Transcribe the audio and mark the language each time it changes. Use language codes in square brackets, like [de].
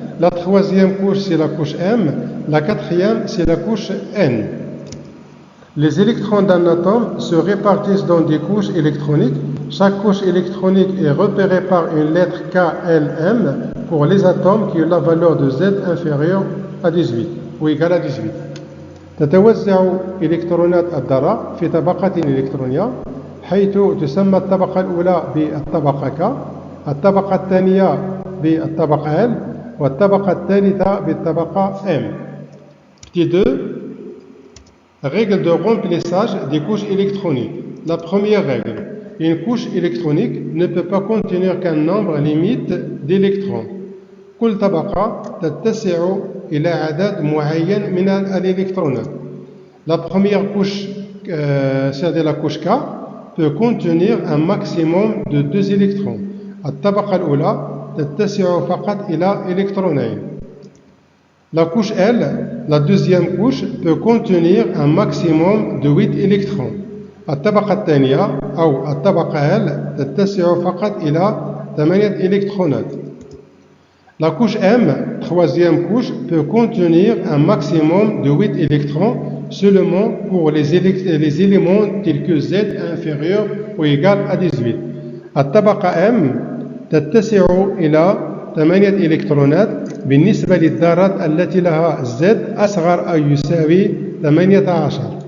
[fr] La troisième couche, c'est la couche M. La quatrième, c'est la couche N. Les électrons d'un atome se répartissent dans des couches électroniques. Chaque couche électronique est repérée par une lettre K, L, M pour les atomes qui ont la valeur de Z inférieure à 18 ou égale à 18. [ar] تتوزع إلكترونات الذرة في طبقات إلكترونية، حيث تسمى الطبقة الأولى بالطبقة K، الطبقة الثانية بالطبقة L، والطبقة الثالثة بالطبقة M. [fr] Petit 2. Règle de remplissage des couches électroniques. La première règle. Une couche électronique ne peut pas contenir qu'un nombre limite d'électrons. [ar] كل طبقة تتسع إلى عدد معين من الإلكترونات. [fr] La première couche, c'est-à-dire la couche K, peut contenir un maximum de 2 électrons. [ar] الطبقة الأولى تتسع فقط إلى إلكترونين. [fr] La couche L, la deuxième couche, peut contenir un maximum de 8 électrons. [ar] الطبقة الثانية أو الطبقة L تتسع فقط إلى 8 électronats. [fr] La couche M, troisième couche, peut contenir un maximum de 8 électrons seulement pour les éléments tels que Z inférieur ou égal à 18. [ar] الطبقة M تتسع إلى 8 إلكترونات بالنسبة للذرات التي لها Z أصغر أو يساوي 18.